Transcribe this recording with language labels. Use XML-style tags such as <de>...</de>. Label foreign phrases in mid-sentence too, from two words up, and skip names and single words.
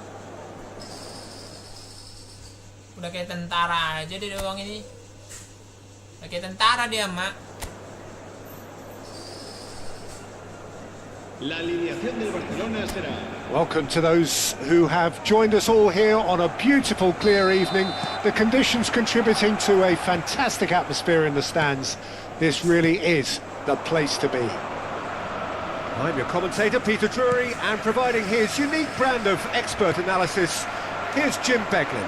<id>Udah kayak tentara aja deh doang ini. Udah kayak tentara dia, Mak.</id> <es>La alineación del Barcelona será...</es> <en>Welcome to those who have joined us all here on a beautiful clear evening. The conditions contributing to a fantastic atmosphere in the stands. This really is the place to be. I'm your commentator, Peter Drury, and providing his unique brand of expert analysis, here's Jim Beglin.</en>